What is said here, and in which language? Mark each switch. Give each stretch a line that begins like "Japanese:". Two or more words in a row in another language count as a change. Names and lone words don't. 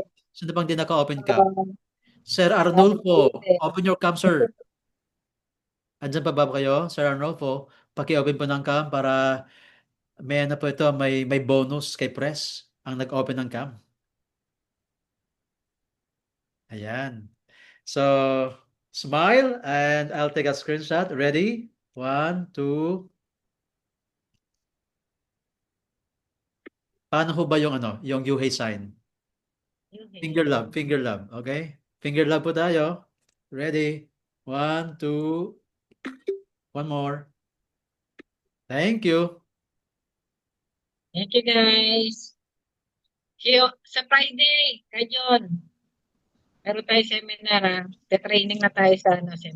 Filipino: Sino bang di naka-open cam? Sir Arnulfo,
English: open your cam, sir.
Filipino: Andyan pa ba kayo, Sir Arnulfo? Paki-open po ng cam para may po ito, may bonus kay Press ang nag-open ng cam. Ayan.
English: So, smile and I'll take a screenshot. Ready? 1, 2.
Filipino: Paano ho ba yung yung UHEY sign?
English: Finger love, okay? Finger love
Filipino: po tayo.
English: Ready? 1, 2. One more. Thank you. Thank you, guys. See you sa Friday, kay John.
Filipino: Meron tayo seminar, training na tayo sa seminar.